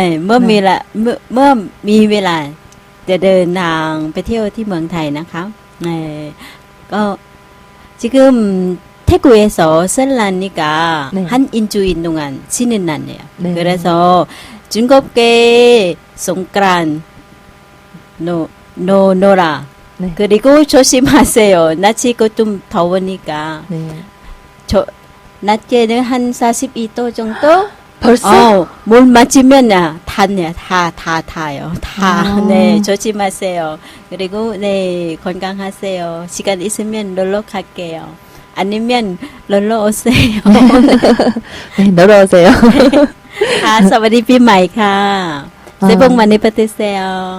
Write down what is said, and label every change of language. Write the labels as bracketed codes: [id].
[th] เมื่อมีเวลาจะเดินทางไปเที่ยวที่เมืองไทยนะคะก็ [ko] 지금 태국에서 설날이니까 네. 한 일주일 동안 쉬는 날이에요. 네. 그래서 즐겁게 송크란 놀아. 네. 그리고 조심하세요. 낮이고 좀 더우니까. 네. 낮에는 한 42도 정도? 벌써? 물 맞으면 다 타요. 아. 네, 조심하세요. 그리고 네, 건강하세요. 시간 있으면 놀러 갈게요. 아니면 놀러 오세요. 네, 놀러 오세요. [th] ค่ะสวัสดีปีใหม่ค่ะ [ko] 새해 복 많이 받으세요.